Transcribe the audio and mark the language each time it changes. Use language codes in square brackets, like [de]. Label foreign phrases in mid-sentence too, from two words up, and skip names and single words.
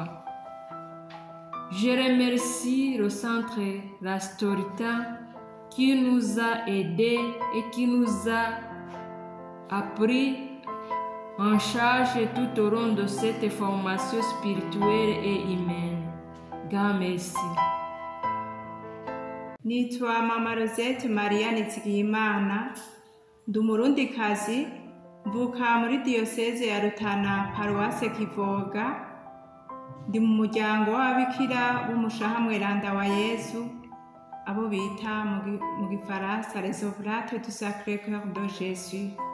[fr] Je remercie le centre La Storta qui nous a aidés et qui nous a appris en charge tout au long de cette formation spirituelle et humaine. Grand merci. [rn] Nitwa Mama Rosette Maria Nizigiyimana, ndi umurundikazi, mvuka muri diyoseze ya Rutana paruwase Kivoga, ndi mu muryango w'ababikira b'umushaha mweranda wa Yesu, abo bita mu gifaransa [fr] les Oblates du Sacré-Cœur de Jésus.